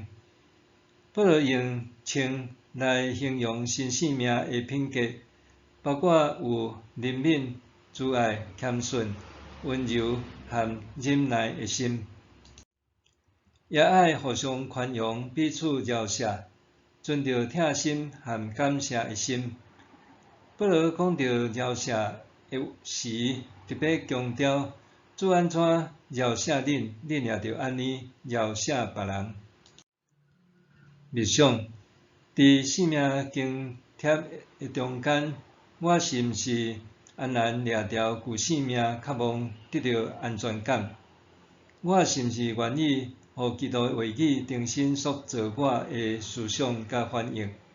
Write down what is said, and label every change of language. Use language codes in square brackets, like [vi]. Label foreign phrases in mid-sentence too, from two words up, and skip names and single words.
[nan] 保罗用称来形容新生命的品格，包括有怜悯、慈爱、谦逊、温柔和忍耐的心，也爱互相宽容，彼此饶恕。存着疼心和感谢的心。保罗讲到饶恕的时，特别强调主安怎饶恕恁，恁也着安尼饶恕别人。默想，伫生命经贴的中间，我是毋是安然掠条旧生命，渴望得到安全感？我是毋是愿意互基督的话语重新塑造我的思想甲反应？